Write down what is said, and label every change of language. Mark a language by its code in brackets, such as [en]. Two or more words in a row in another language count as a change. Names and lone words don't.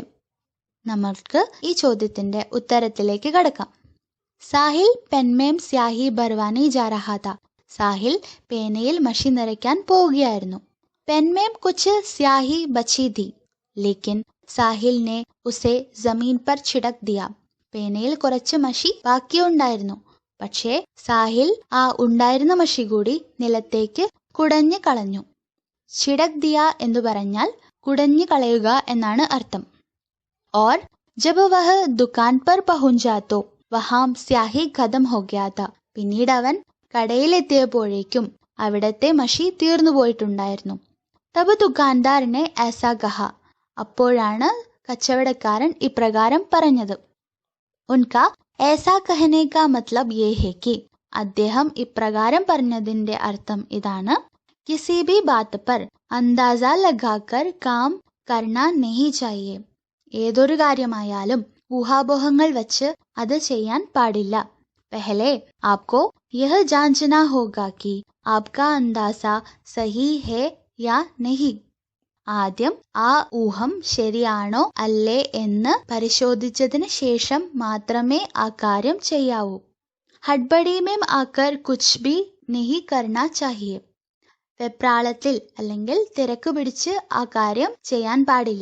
[ml] നമ്മൾക്ക് ഈ ചോദ്യത്തിന്റെ ഉത്തരത്തിലേക്ക് കടക്കാം. [hi] साहिल पेन में स्याही भरवाने जा रहा था. [ml] സാഹിൽ പേനയിൽ മഷി നിറയ്ക്കാൻ പോവുകയായിരുന്നു. [hi] पेन में कुछ स्याही बची थी, लेकिन साहिल ने उसे ज़मीन पर छिड़क दिया. [ml] പേനയിൽ കുറച്ച് മഷി ബാക്കിയുണ്ടായിരുന്നു. പക്ഷേ സാഹിൽ ആ ഉണ്ടായിരുന്ന മഷി കൂടി നിലത്തേക്ക് കുടഞ്ഞു കളഞ്ഞു. [hi] छिड़क दिया [ml] എന്ന് പറഞ്ഞാൽ കുടഞ്ഞു കളയുക എന്നാണ് അർത്ഥം. [hi] और जब वह दुकान पर पहुंचा तो वहां स्याही खत्म हो गया था. [ml] പിന്നീട് അവൻ കടയിലെത്തിയപ്പോഴേക്കും അവിടത്തെ മഷി തീർന്നു പോയിട്ടുണ്ടായിരുന്നു. [hi] तब दुकानदार ने ऐसा कहा. [ml] അപ്പോഴാണ് കച്ചവടക്കാരൻ ഇപ്രകാരം പറഞ്ഞത്. [hi] उनका ऐसा कहने का मतलब ये है कि [ml] അദ്ദേഹം ഇപ്രകാരം പറഞ്ഞതിന്റെ അർത്ഥം ഇതാണ്. [hi] किसी भी बात पर अंदाजा लगाकर काम करना नहीं चाहिए. [ml] ഏതൊരു കാര്യമായാലും ഊഹാപോഹങ്ങൾ വച്ച് അത് ചെയ്യാൻ പാടില്ല. [hi] पहले आपको यह जांचना होगा कि आपका अंदाजा सही है या नहीं. [ml] ആദ്യം ആ ഊഹം ശരിയാണോ അല്ലേ എന്ന് പരിശോധിച്ചതിന് ശേഷം മാത്രമേ ആ കാര്യം ചെയ്യാവൂ. [hi] हड़बड़ी में आकर कुछ भी नहीं करना चाहिए. [ml] വെപ്രാളത്തിൽ അല്ലെങ്കിൽ തിരക്ക് പിടിച്ച് ആ കാര്യം ചെയ്യാൻ പാടില്ല.